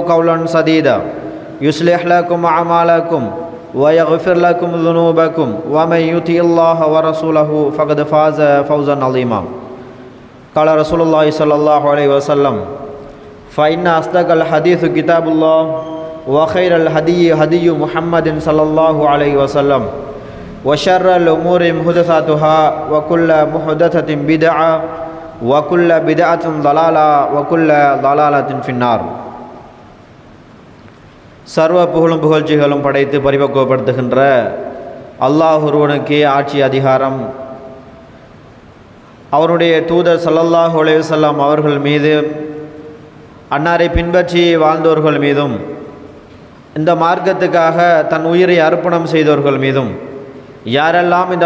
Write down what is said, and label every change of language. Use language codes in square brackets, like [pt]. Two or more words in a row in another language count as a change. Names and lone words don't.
[ar] قولا سديدا يصلح لكم أعمالكم ويغفر لكم ذنوبكم ومن يطع الله ورسوله فقد فاز فوزا عظيما قال رسول الله صلى الله عليه وسلم فإن أصدق الحديث كتاب الله وخير الهدي هدي محمد صلى الله عليه وسلم وشر الأمور محدثاتها وكل محدثة بدعة وكل بدعة ضلالة وكل ضلالة في النار. [ta] சர்வ புகழும் புகழ்ச்சிகளும் படைத்து பரிபக்குவப்படுத்துகின்ற அல்லாஹ் ஒருவனுக்கே ஆட்சி அதிகாரம். அவருடைய தூதர் [ar] صلى الله عليه وسلم [ta] அவர்கள் மீது, அன்னாரை பின்பற்றி வாழ்ந்தோர்கள் மீதும், இந்த மார்க்கத்துக்காக தன் உயிரை அர்ப்பணம் செய்தவர்கள் மீதும், யாரெல்லாம் இந்த